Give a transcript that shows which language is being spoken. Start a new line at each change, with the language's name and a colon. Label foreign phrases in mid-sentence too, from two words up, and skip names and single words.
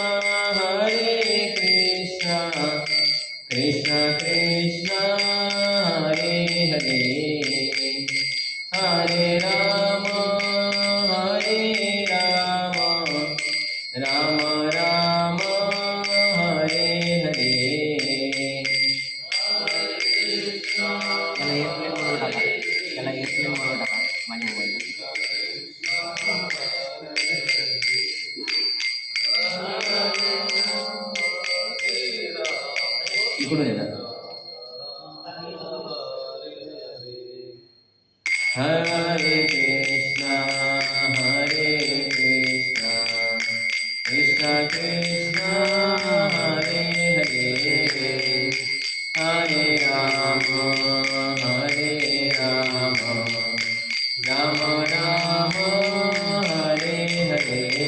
Sanskrit: Krishna Krishna, Hare Hare, Hare Rama, Rama Rama, Hare Hare.
Indonesian: Kalau
English: airplane mode
Indonesian: apa? Banyak mobile.
Telugu: ఇప్పుడు లేదా
Sanskrit: Hare Krishna, Krishna Krishna, Hare Hare, Hare Rama, Rama Rama, Hare Hare.